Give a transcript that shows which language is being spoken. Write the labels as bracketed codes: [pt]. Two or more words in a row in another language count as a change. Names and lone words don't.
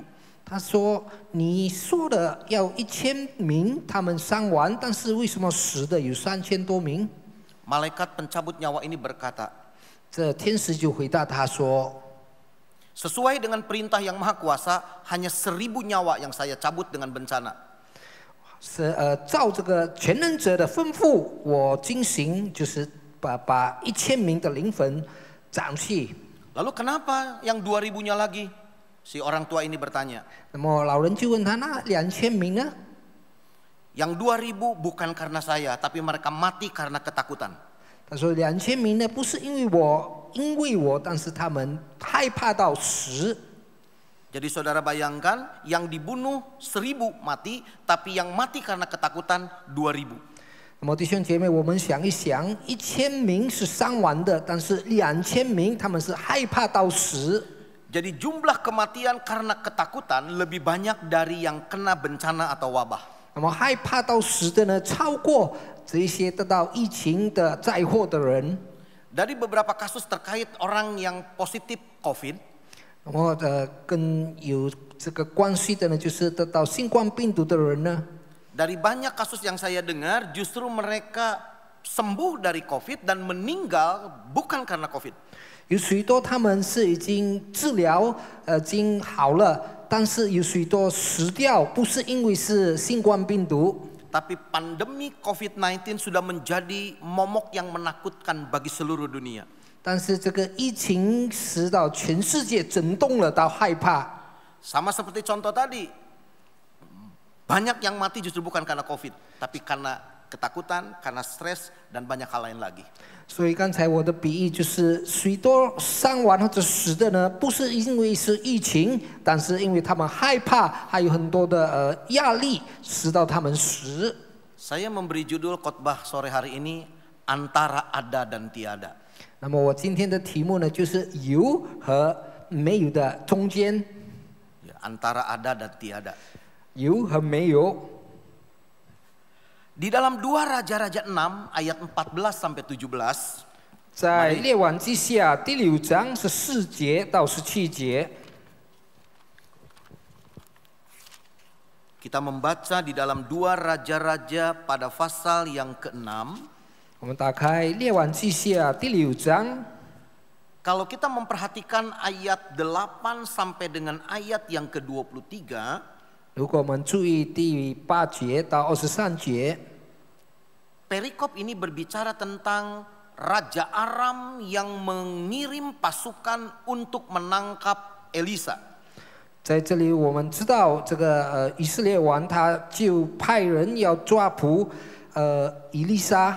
[zh] 他说：“你说的要1000名他们伤亡，但是为什么死的有3000多名？” [id] Malaikat pencabut nyawa ini berkata, [zh] 这天使就回答他说：“ [id] sesuai dengan perintah yang maha kuasa, hanya 1000 nyawa yang saya cabut dengan bencana. [zh] 照这个全能者的吩咐，我进行就是把1000名的灵魂。” [id] Lalu kenapa yang 2000-nya lagi? Si orang tua ini bertanya. [zh] 那么老人就问他，那2000名呢？ [id] Yang 2000 bukan karena saya, tapi mereka mati karena ketakutan. [zh] 他说2000名呢，不是因为我，但是他们害怕到死。 [id] Jadi saudara bayangkan, yang dibunuh 1000 mati, tapi yang mati karena ketakutan 2000. [zh] 那么弟兄姐妹，我们想一想，1000名是伤亡的，但是2000名他们是害怕到死。 [id] Jadi jumlah kematian karena ketakutan lebih banyak dari yang kena bencana atau wabah. [zh] 那么害怕到死的呢，超过这些得到疫情的灾祸的人。 [id] Dari beberapa kasus terkait orang yang positif COVID. [zh] 那么跟有这个关系的呢，就是得到新冠病毒的人呢。 [id] Dari banyak kasus yang saya dengar, justru mereka sembuh dari COVID dan meninggal bukan karena COVID. [zh] 有许多他们是已经治疗，已经好了，但是有许多死掉，不是因为是新冠病毒。 [id] Tapi pandemi COVID-19 sudah menjadi momok yang menakutkan bagi seluruh dunia. [zh] 但是这个疫情使到全世界震动了，到害怕。 [id] Sama seperti contoh tadi. Banyak yang mati justru bukan karena COVID, tapi karena ketakutan, karena stres, dan banyak hal lain lagi. [zh] 所以刚才我的比喻就是，许多伤亡或者死的呢，不是因为是疫情，但是因为他们害怕，还有很多的压力，使到他们死。 [id] Saya memberi judul khotbah sore hari ini antara ada dan tiada. [zh] 那么我今天的题目呢，就是有和没有的中间。 [id] Antara ada dan tiada. [zh] 有和没有。 [id] Di dalam 2 Raja-Raja 6 ayat 14 sampai 17. [zh] 在列王记下第6章14节到17节。 [id] Kita membaca di dalam 2 Raja-Raja pada pasal yang ke-6. [zh] 我们打开列王记下第6章。 [id] Kalau kita memperhatikan ayat 8 sampai dengan ayat yang ke-23. [zh] 如果我们注意第8节到23节， [id] Perikop ini berbicara tentang Raja Aram yang mengirim pasukan untuk menangkap Elisa. [zh] 在这里我们知道，这个以色列王他就派人要抓捕以利沙。